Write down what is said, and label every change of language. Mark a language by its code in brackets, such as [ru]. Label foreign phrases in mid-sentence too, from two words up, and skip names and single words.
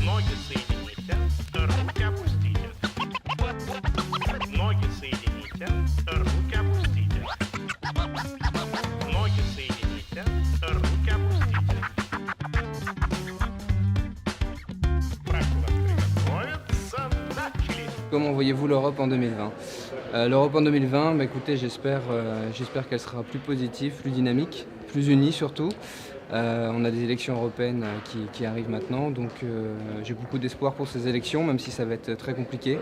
[ru] Ноги соедините, руки опустите. Ноги соедините, руки опустите. Ноги соедините, руки опустите. Прошу вас приготовиться. Начали. [fr] Comment voyez-vous l'Europe en 2020 L'Europe en 2020, écoutez, j'espère qu'elle sera plus positive, plus dynamique, plus unie surtout. On a des élections européennes qui arrivent maintenant, donc j'ai beaucoup d'espoir pour ces élections, même si ça va être très compliqué.